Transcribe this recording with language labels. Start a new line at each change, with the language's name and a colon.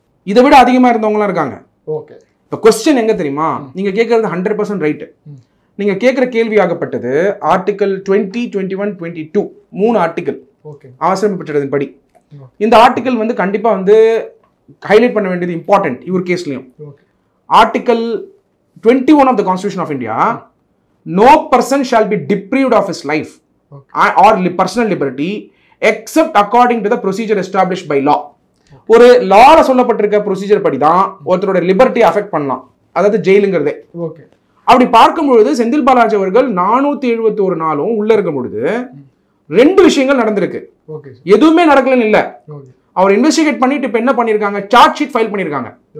Tamil: இதை விட அதிகமா இருந்தவங்களாம் இருக்காங்க. இப்ப கொஸ்டின் எங்க தெரியுமா, நீங்க கேட்கறது 100% ரைட். நீங்க கேட்கிற கேள்வி ஆகப்பட்டது ஆர்டிகல் 20, 21, 22 3 ஆர்டிகல் அவசரமைப்பு சட்டத்தின் படி. இந்த ஆர்டிகல் வந்து கண்டிப்பா வந்து ஹைலைட் பண்ண வேண்டியது இம்பார்ட்டன்ட் இவர் கேஸ்லயும்.
English: Article 21 of the Constitution of India, no person shall be deprived of his life or personal liberty except according to the procedure established by law.
Tamil: ஒரு லால சொல்லப்பட்டிருக்க ப்ரொசீஜர் படி தான் ஒருத்தரோட லிபர்ட்டி அஃபெக்ட் பண்ணலாம், அதாவது ஜெயிலுங்கிறதே. அப்படி பார்க்கும் பொழுது செந்தில் பாலாஜி அவர்கள் 471 நாளும் உள்ள இருக்கும் பொழுது 2 விஷயங்கள் நடந்திருக்கு. எதுவுமே நடக்கலன்னு இல்ல, அவர் இன்வெஸ்டிகேட் பண்ணிட்டு இப்ப என்ன பண்ணிருக்காங்க, சார்ஜ் ஷீட் ஃபைல் பண்ணிருக்காங்க.